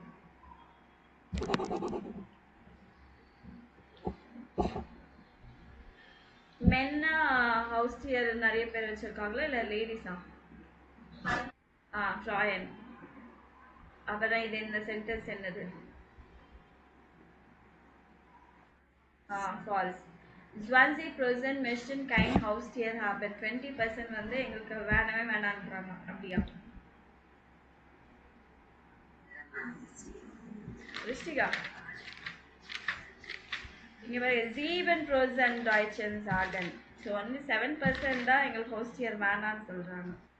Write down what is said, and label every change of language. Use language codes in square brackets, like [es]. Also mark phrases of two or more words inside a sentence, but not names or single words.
[ta] மென் ஹவுஸ்டியர் நிறைய பேர் வச்சிருக்காங்களா இல்லை லேடிஸா? ஃப்ராயன். அப்புறம் இது இந்த சென்டென்ஸ் என்னது? ஃபால்ஸ். [de] 20% möchten kein Haustier haben. [ta] 20% வந்து எங்களுக்கு வேணவே வேணான்றாங்க. அப்படியா? ரிஷ்டிகா இங்க பாருங்க 7% [de] Deutschen sagen. [ta] ஸோ வந்து 7% தான் எங்களுக்கு ஹவுஸ்டியர் வேணான்னு சொல்றாங்க.